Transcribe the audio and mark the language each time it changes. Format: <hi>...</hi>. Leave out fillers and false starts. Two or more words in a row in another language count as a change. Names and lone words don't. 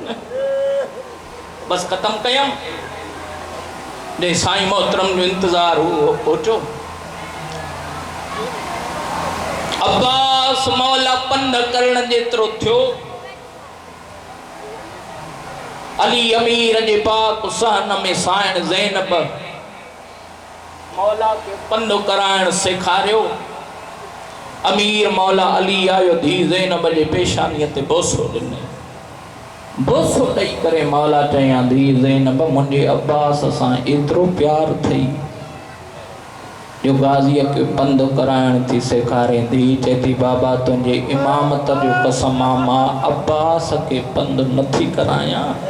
<sd>बस ख़त्म कयमि जे साईं मोहतरम जो इंतजार हुओ पहुचो अब्बास मौला पंध करण जेतिरो थियो अली अमीर जे पाक सहन में साइण ज़ैनब मौला के पंध कराइण सेखारियो अमीर मौला अली आयो धी ज़ैनब जे पेशानीअ ते बोसो ॾिनई बोसो ॾेई करे मौला चयां धी ज़ैनब मुंहिंजे अब्बास सां एतिरो प्यार थई जो गाज़ीअ खे पंध कराइण थी सेखारे धी चए थी बाबा तुंहिंजे इमामत जो कसम आहे मां अब्बास के पंध नथी करायां</sd>